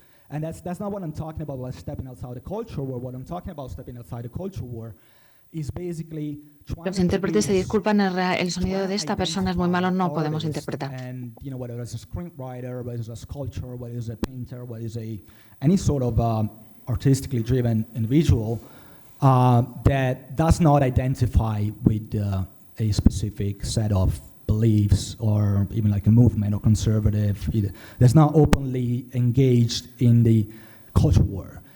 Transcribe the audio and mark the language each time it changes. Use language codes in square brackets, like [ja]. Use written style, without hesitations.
[en] And that's not what I'm talking about stepping outside the culture war. What I'm talking about stepping outside the culture war is basically [es] Los intérpretes se disculpan, el sonido de esta persona es muy malo, no podemos interpretar. [en] And whether it's a screenwriter, whether it's a sculptor, whether it's a painter, whether it's any sort of artistically driven individual that does not identify with a specific set of beliefs or even like a movement or conservative, that's not openly engaged in the culture war.